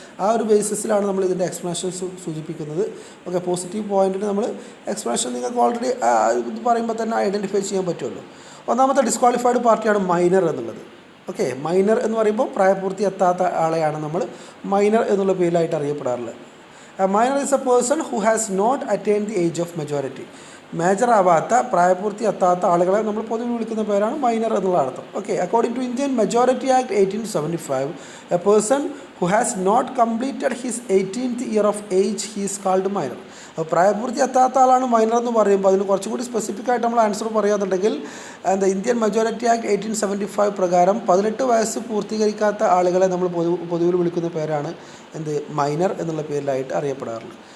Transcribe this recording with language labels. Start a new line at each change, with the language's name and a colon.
Malayalam: ആ ഒരു ബേസിസിലാണ് നമ്മൾ ഇതിൻ്റെ എക്സ്പ്ലനേഷൻ സൂചിപ്പിക്കുന്നത്. ഓക്കെ, പോസിറ്റീവ് പോയിന്റിന് നമ്മൾ എക്സ്പ്ലനേഷൻ നിങ്ങൾക്ക് ഓൾറെഡി ഇത് പറയുമ്പോൾ തന്നെ ഐഡൻറ്റിഫൈ ചെയ്യാൻ പറ്റുമല്ലോ. ഒന്നാമത്തെ ഡിസ്ക്വാളിഫൈഡ് പാർട്ടിയാണ് മൈനർ എന്നുള്ളത്. ഓക്കെ, മൈനർ എന്ന് പറയുമ്പോൾ പ്രായപൂർത്തി എത്താത്ത ആളെയാണ് നമ്മൾ മൈനർ എന്നുള്ള പേരിലായിട്ട് അറിയപ്പെടാറുള്ളത്.
English: A minor is a person who has not attained the age of majority.
Malayalam: Major ആവാത്ത പ്രായപൂർത്തി എത്താത്ത ആളുകളെ നമ്മൾ പൊതുവെ വിളിക്കുന്ന പേരാണ് മൈനർ എന്നുള്ള അർത്ഥം.
English: Okay, according to Indian Majority Act 1875, a person who has not completed his 18th year of age he is called minor.
Malayalam: അപ്പോൾ പ്രായപൂർത്തി എത്താത്ത ആളാണ് മൈനർ എന്ന് പറയുമ്പോൾ അതിന് കുറച്ചുകൂടി സ്പെസിഫിക് ആയിട്ട് നമ്മൾ ആൻസർ പറയുകയാണെന്നുണ്ടെങ്കിൽ എന്താ ഇന്ത്യൻ മെജോറിറ്റി ആക്ട് 1875 പ്രകാരം 18 വയസ്സ് പൂർത്തീകരിക്കാത്ത ആളുകളെ നമ്മൾ പൊതുവിൽ വിളിക്കുന്ന പേരാണ് എന്ത് മൈനർ എന്നുള്ള പേരിലായിട്ട് അറിയപ്പെടാറുള്ളത്.